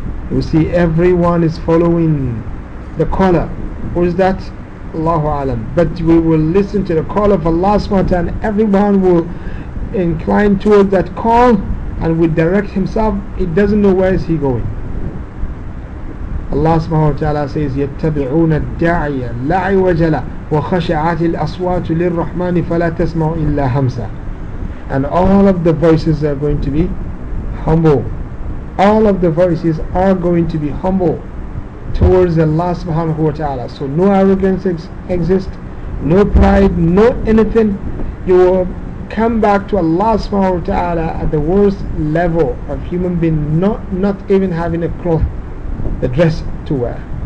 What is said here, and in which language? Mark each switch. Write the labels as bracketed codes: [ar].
[en] You see, everyone is following the caller. Who is that? Allahu alam. But we will listen to the call of Allah subhanahu wa ta'ala, and everyone will incline towards that call and will direct himself. He doesn't know where is he going. Allah subhanahu wa ta'ala says, [ar] يَتَّبِعُونَ الدَّاعِيَ لَا عِوَجَ لَهُ وخشعت الأصوات للرحمن فلا تسمع إلا همسة. [en] And all of the voices are going to be humble. All of the voices are going to be humble towards Allah subhanahu wa ta'ala. So no arrogance exists, no pride, no anything. You will come back to Allah subhanahu wa ta'ala at the worst level of human being, not even having a cloth, a dress to wear.